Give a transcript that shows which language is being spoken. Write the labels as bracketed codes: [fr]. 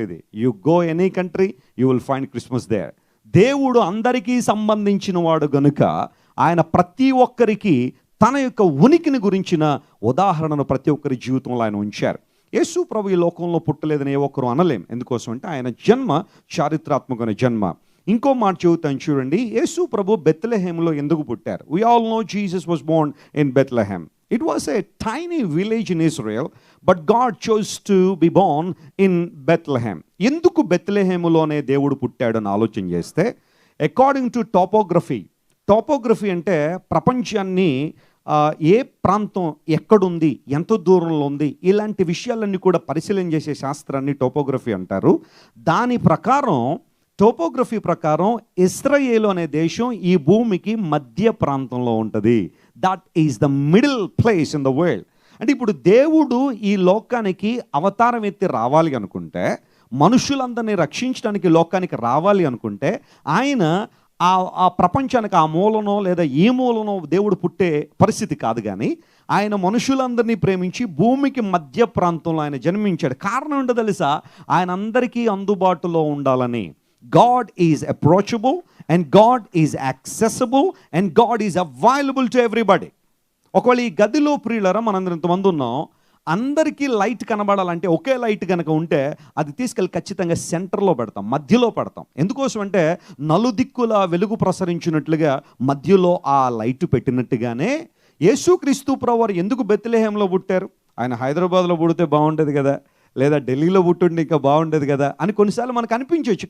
[te] ఇది [en] You go any country you will find Christmas there. [te] దేవుడు అందరికీ సంబంధించిన వాడు గనుక ఆయన ప్రతి ఒక్కరికి తన యొక్క ఉనికిని గురించిన ఉదాహరణను ప్రతి ఒక్కరి జీవితంలో ఆయన ఉంచారు. యేసు ప్రభు ఈ లోకంలో పుట్టలేదని ఏ ఒక్కరు అనలేం. ఎందుకోసం అంటే ఆయన జన్మ చారిత్రాత్మకమైన జన్మ. ఇంకో మాట చెబుతాను చూడండి, యేసు ప్రభు బెత్లెహేమ్లో ఎందుకు పుట్టారు? [en] We all know Jesus was born in Bethlehem. It was a tiny village in Israel, but God chose to be born in Bethlehem. [te] ఎందుకు బెత్లెహేములోనే దేవుడు పుట్టాడని ఆలోచన చేస్తే, [en] according to [te] టోపోగ్రఫీ అంటే ప్రపంచాన్ని ఏ ప్రాంతం ఎక్కడుంది, ఎంత దూరంలో ఉంది, ఇలాంటి విషయాలన్నీ కూడా పరిశీలన చేసే శాస్త్రాన్ని టోపోగ్రఫీ అంటారు. దాని ప్రకారం, టోపోగ్రఫీ ప్రకారం ఇస్రాయేలు అనే దేశం ఈ భూమికి మధ్య ప్రాంతంలో ఉంటుంది. [en] That is the middle place in the world. [te] అంటే ఇప్పుడు దేవుడు ఈ లోకానికి అవతారం ఎత్తి రావాలి అనుకుంటే, మనుషులందరినీ రక్షించడానికి లోకానికి రావాలి అనుకుంటే, ఆయన ఆ ప్రపంచానికి ఆ మూలనో లేదా ఈ మూలనో దేవుడు పుట్టే పరిస్థితి కాదు. కానీ ఆయన మనుషులందరినీ ప్రేమించి భూమికి మధ్య ప్రాంతంలో ఆయన జన్మించాడు. కారణం ఏంటో తెలుసా? ఆయన అందరికీ అందుబాటులో ఉండాలని. [en] God is approachable and God is accessible and God is available to everybody. [te] ఒకవేళ ఈ గదిలో ప్రియులరా మనందరం ఇంతమంది ఉన్నాం, అందరికీ లైట్ కనబడాలంటే ఒకే లైట్ కనుక ఉంటే అది తీసుకెళ్ళి ఖచ్చితంగా సెంటర్లో పెడతాం, మధ్యలో పెడతాం. ఎందుకోసం అంటే నలుదిక్కుల వెలుగు ప్రసరించినట్లుగా మధ్యలో ఆ లైట్ పెట్టినట్టుగానే యేసుక్రీస్తు ప్రభువారు ఎందుకు బెత్లెహేంలో పుట్టారు? ఆయన హైదరాబాద్లో పుడితే బాగుండేది కదా, లేదా ఢిల్లీలో పుట్టుండి ఇంకా బాగుండేది కదా అని కొన్నిసార్లు మనకు అనిపించవచ్చు.